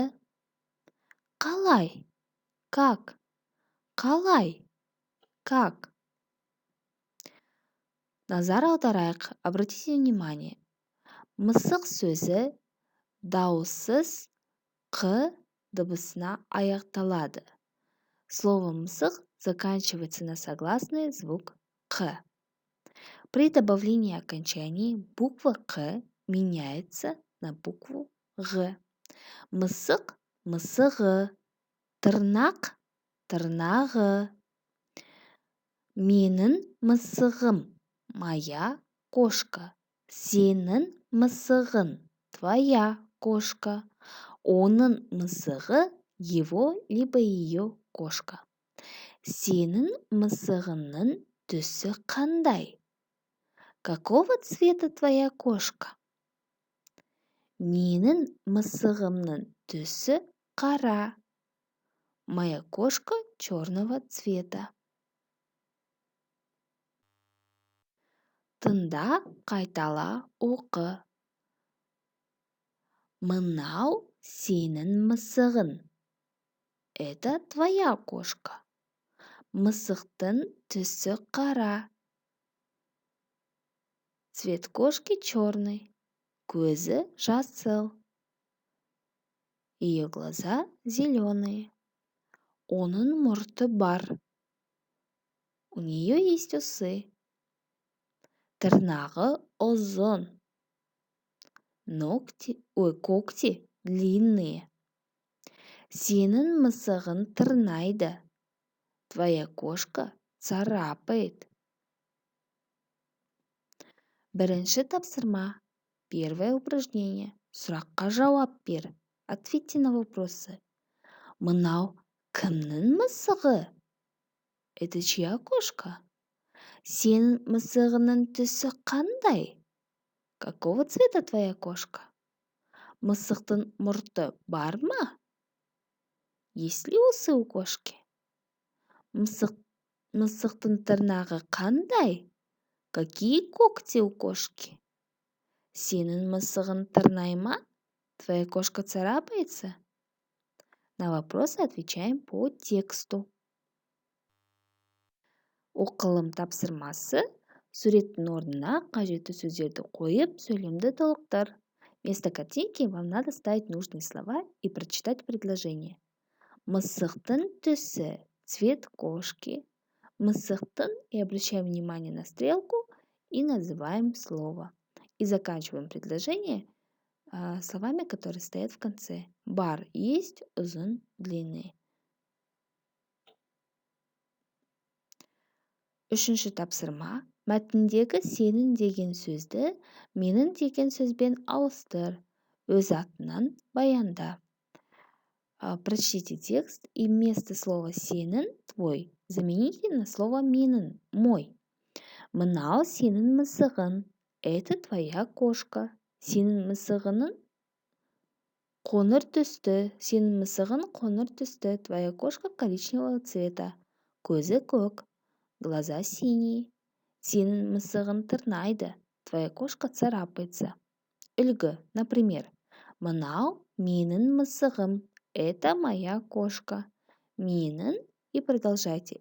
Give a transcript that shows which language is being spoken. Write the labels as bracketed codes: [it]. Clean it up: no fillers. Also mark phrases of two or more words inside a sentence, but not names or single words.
[kk] Қалай, как, Назар аударайық, [ru] обратите внимание. [kk] Мысық сөзі дауыссыз «қ» дыбысына аяқталады. [ru] Слово «мысық» заканчивается на согласный звук «қ». При добавлении окончаний буква «қ» меняется на букву «г». [kk] Мысық – мысығы, тырнақ – тырнағы. Менің мысығым – [ru] моя кошка. [kk] Сенің мысығың – [ru] твоя кошка. [kk] Оның мысығы – [ru] его либо ее кошка. [kk] Сенің мысығыңның түсі қандай? [ru] Какого цвета твоя кошка? [kk] Менің мысығымның түсі қара. [ru] Моя кошка черного цвета. [kk] Тыңда, қайтала, оқы. Мынау сенің мысығың. [ru] Это твоя кошка. [kk] Мысықтың түсі қара. [ru] Цвет кошки черный. [kk] Көзі жасыл. [ru] Ее глаза зеленые. [kk] Оның мұрты бар. [ru] У нее есть усы. [kk] Тырнағы ұзын. [ru] Когти длинные. [kk] Сенің мысығың тырнайды. [ru] Твоя кошка царапает. [kk] Бірінші тапсырма. [ru] Первое упражнение. [kk] Сұраққа жауап бер. [ru] Ответьте на вопросы. [kk] Мынау кімнің мысығы? [ru] Это чья кошка? [kk] Сенің мысығының түсі қандай? [ru] Какого цвета твоя кошка? [kk] Мысықтың мұрты бар ма? [ru] Есть ли усы у кошки? [kk] Мысықтың тырнағы қандай? [ru] Какие когти у кошки? [kk] Сенің мысығың тырнай ма? [ru] Твоя кошка царапается? На вопросы отвечаем по тексту. [kk] Оқылым тапсырмасы. Суреттің орнына қажетті сөздерді қойып, сөйлемді толықтыр. [ru] Вместо картинки вам надо ставить нужные слова и прочитать предложение. [kk] Мысықтың түсі, [ru] цвет кошки. Мысықтың, и обращаем внимание на стрелку и называем слово. И заканчиваем предложение словами, которые стоят в конце. [kk] Бар есть, ұзын, длинный. Үшінші тапсырма. Мәтіндегі сенің деген сөзді менің деген сөзбен ауыстыр. Өз атынан баянда. [ru] Прочтите текст и вместо слова сенің, твой, замените на слово менің, мой. [kk] Мынау сенің мысығың. [ru] Это твоя кошка. [kk] Сенің мысығының қоңыр түсті. Сенің мысығың қоңыр түсті. [ru] Твоя кошка коричневого цвета. [kk] Көзі көк. [ru] Глаза синие. [kk] Сенің мысығың тырнайды. [ru] Твоя кошка царапается. [kk] Үлгі, например, мынау менің мысығым. [ru] Это моя кошка. Менің. И продолжайте.